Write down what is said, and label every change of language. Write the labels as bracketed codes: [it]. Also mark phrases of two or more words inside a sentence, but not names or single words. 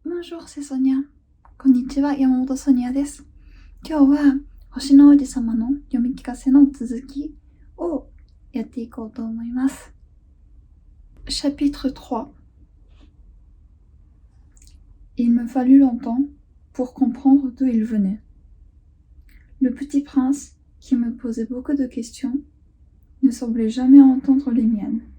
[fr] Bonjour, c'est Sonia. [ja] こんにちは、山本ソニアです。今日は星の王子様の読み聞かせの続きをやっていこうと思います。Chapitre 3. [fr] Il me fallut longtemps pour comprendre d'où il venait. Le petit prince, qui me posait beaucoup de questions, ne semblait jamais entendre les miennes.